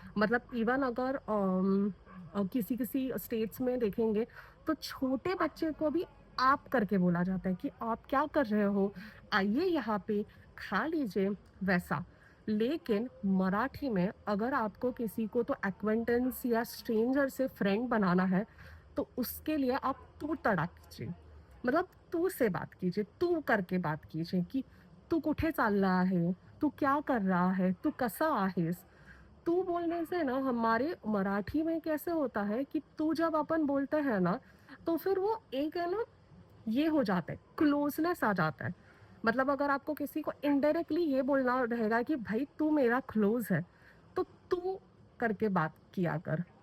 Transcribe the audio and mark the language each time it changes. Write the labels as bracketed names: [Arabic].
[Hindi] मतलब इवन अगर किसी किसी स्टेट्स में देखेंगे तो छोटे बच्चे को भी आप करके बोला जाता है कि आप क्या कर रहे हो, आइए यहाँ पे खा लीजिए, वैसा। लेकिन मराठी में अगर आपको किसी को तो एक्वेंटेंस या स्ट्रेंजर से फ्रेंड बनाना है, तो उसके लिए आप तू तड़ा कीजिए। मतलब तू से बात कीजिए, तू करके बात कीजिए कि [Marathi] तू कुठे चालला आहे, [Hindi] तू क्या कर रहा है, [Marathi] तू कसा आहेस। [Hindi] तू बोलने से ना हमारे मराठी में कैसे होता है कि तू जब अपन बोलते हैं ना, तो फिर वो एक है ना, ये हो जाता है, क्लोज़नेस आ जाता है। मतलब अगर आपको किसी को इनडायरेक्टली ये बोलना रहेगा कि भाई तू मेरा क्लोज़ है, तो तू करके बात किया कर।